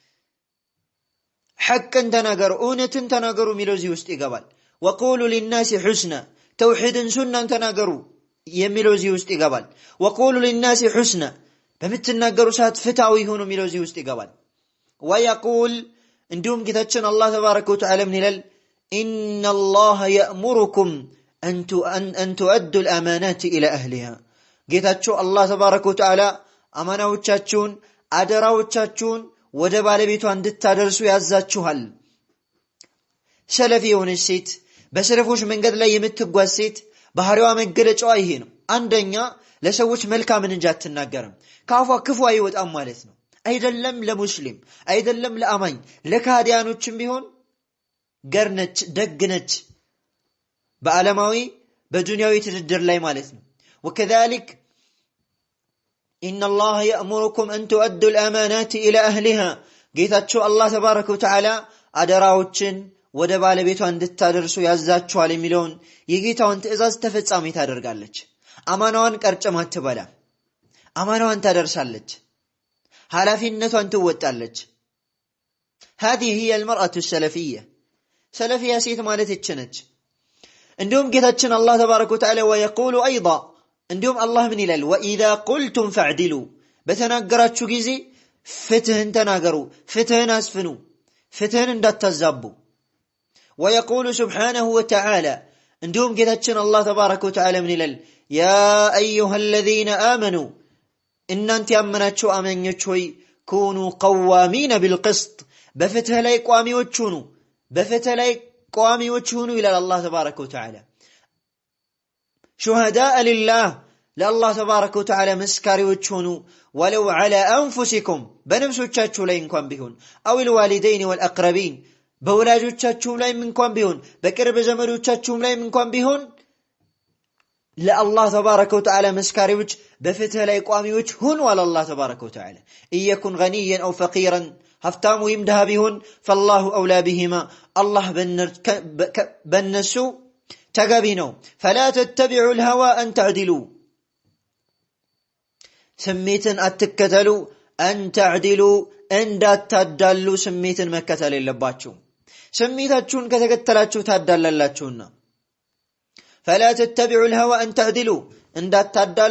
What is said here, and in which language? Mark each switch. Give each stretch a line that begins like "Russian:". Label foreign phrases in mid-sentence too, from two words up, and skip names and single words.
Amharic: ሐቅን ተናገሩ፣ እውነትን ተናገሩ የሚለው እዚህ ውስጥ ይገባል።
Arabic: وقولوا للناس حسنا፣
Amharic: ተውሂድን ሱናን ተናገሩ የሚለው እዚህ ውስጥ ይገባል።
Arabic: وقولوا للناس حسنا፣
Amharic: በምትናገሩ ሰዓት ፍትሃዊ ሆኑ የሚለው እዚህ ውስጥ ይገባል። ወየቁል፣ እንዲሁም ጌታችን አላህ
Arabic: تبارك وتعالى
Amharic: ምን ይላል?
Arabic: إن الله يأمركم أن تؤدوا الأمانات إلى أهلها،
Amharic: ጌታችሁ አላህ
Arabic: تبارك وتعالى
Amharic: አማናዎቻችሁን አደራዎቻችሁን ወደ ባለቤቷ እንድታደርሱ ያዛችኋል። ሰለፊ የሆነች ሴት በሰለፎች መንገድ ላይ የምትጓዝ ሴት ባህሪዋ መገለጫዋ ይሄ ነው። አንደኛ ለሰዎች መልካምን እንጂ አትናገርም፣ ከአፏ ክፉ አይወጣም ማለት ነው። አይደለም ለሙስሊም አይደለም ለአማኝ ለካዲያኖችም ቢሆን ገርነች ደግነች በዓለማዊ በዱንያዊ ትድድር ላይ ማለት ነው
Arabic: وكذلك إن الله يأمركم أن تؤدوا الأمانات إلى أهلها
Amharic: ጌታችሁ አላህ
Arabic: تبارك وتعالى
Amharic: አደራዎችን ወደ ባለቤቷ እንድታደርሱ ያዛችኋል የሚለውን የጌታውን ትእዛዝ ተፈጻሚ ታደርጋለች አማናዋን ቀርጨም አትበላ አማናዋን ታደርሳለች ኃላፊነቷን ትወጣለች
Arabic: هذه هي المرأة السلفية سلفية
Amharic: ሴት ማለት እችነች እንዲሁም ጌታችን አላህ
Arabic: تبارك وتعالى ويقول أيضا
Amharic: እንዲሁም አላህ ምን ይላል
Arabic: وإذا قلتم فاعدلوا
Amharic: በተናገራችሁ ጊዜ ፍትህን ተናገሩ ፍትህን አስፍኑ ፍትህን እንዳታዛቡ
Arabic: ويقول سبحانه وتعالى
Amharic: እንዲሁም ጌታችን አላህ
Arabic: تبارك وتعالى
Amharic: ምን ይላል
Arabic: يا أيها الذين آمنوا
Amharic: እናንተ ያመናችሁ አማኞች ሆይ
Arabic: كونوا قوامين بالقسط
Amharic: በፍትህ ላይ ቋሚዎች ሁኑ በፍትህ ላይ ቋሚዎች ሁኑ ይላል አላህ
Arabic: تبارك وتعالى شهداء لله
Amharic: ለአላህ
Arabic: تبارك وتعالى
Amharic: መስካሪዎች ሁኑ
Arabic: ولو على أنفسكم
Amharic: በነፍሶቻችሁ ላይ እንኳን ቢሆን
Arabic: أو الوالدين والأقربين
Amharic: በወላጆቻችሁ ላይ እንኳን ቢሆን በቅርብ ዘመዶቻችሁ ላይ እንኳን ቢሆን ለአላህ
Arabic: تبارك وتعالى
Amharic: መስካሪዎች በፍትህ ላይ ቋሚዎች ሁኑ አለ አላህ
Arabic: تبارك وتعالى إيكن غنيا أو فقيرا
Amharic: ሀብታም ወይም ድሃ ቢሆን
Arabic: فالله أولى بهما الله
Amharic: በነሱ ተገቢ ነው
Arabic: فلا تتبعوا الهوى أن تعدلوا
Amharic: ስሜትን አትከተሉ
Arabic: أن تعدلوا
Amharic: እንዳታዳሉ ስሜትን መከተል የለባችሁ ስሜታችሁን ከተከተላችሁ ታዳላላችሁና
Arabic: فلا تتبعوا الهوى أن تعدلوا
Amharic: እንዳታዳሉ